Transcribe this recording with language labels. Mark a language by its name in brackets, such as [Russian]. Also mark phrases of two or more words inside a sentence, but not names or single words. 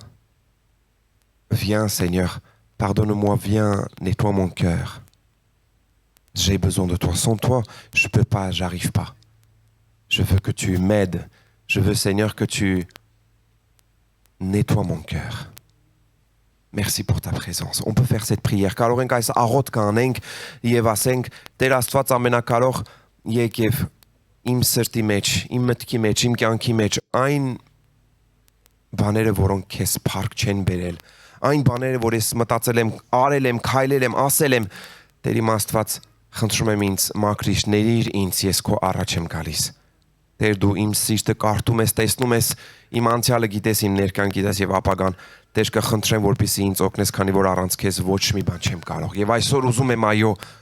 [French] Viens, Seigneur, pardonne-moi, viens, nettoie mon cœur. J'ai besoin de toi. Sans toi, je ne peux pas, j'arrive pas. Je veux que tu m'aides. Je veux, Seigneur, que tu nettoies mon cœur. Merci pour ta présence. On peut faire cette prière. [Armenian] Կարող ենք այս աղոթքը անենք եւ ասենք Տեր Աստված ամենակարող եկև իմ սրտի մեջ, իմ մտքի մեջ, իմ կյանքի մեջ այն բաները, որոնք քեզ փառք չեն բերել, այն բաները, որ ես մտածել եմ, արել եմ, քայլել եմ, ասել եմ, Տեր իմ Աստված, խնդրում եմ ինձ մաքրիչ, ներիր ինձ, ես քո առաջ եմ գալիս։ Տեր դու իմ սիրտը կարդում ես, տեսնում ես, իմ անցյալը գիտես, իմ ներկան գիտես եւ ապագան։ Տեր կխնդրեմ, որպեսզի ինձ օգնես, քանի որ առանց քեզ ոչ մի բան չեմ կարող։ Եվ այսօր ուզում եմ այո